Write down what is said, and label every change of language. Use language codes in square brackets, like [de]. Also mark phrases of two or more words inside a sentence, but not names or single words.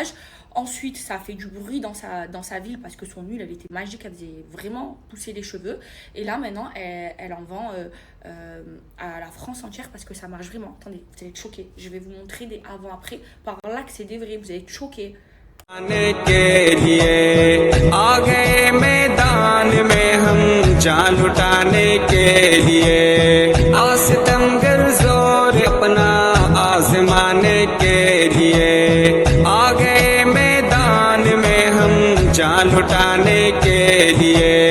[fr] Ensuite, ça a fait du bruit dans sa ville parce que son huile, elle était magique, elle faisait vraiment pousser les cheveux. Et là, maintenant, elle en vend à la France entière parce que ça marche vraiment. Attendez, vous allez être choqués. Je vais vous montrer des avant-après. Par là que c'est des vrais, vous allez être choqués. [hi] आने के लिए आ गए मैदान में हम जान लुटाने के लिए आसितमगर जोर अपना आजमाने के लिए आ गए मैदान में हम जान लुटाने के लिए